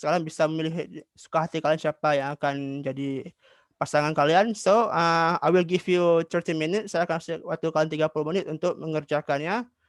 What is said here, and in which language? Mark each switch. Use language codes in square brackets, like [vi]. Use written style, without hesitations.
[id] Kalian bisa memilih suka hati kalian siapa yang akan jadi pasangan kalian. [en] So I will give you 30 minutes. [id] Saya akan kasih waktu kalian 30 menit untuk mengerjakannya.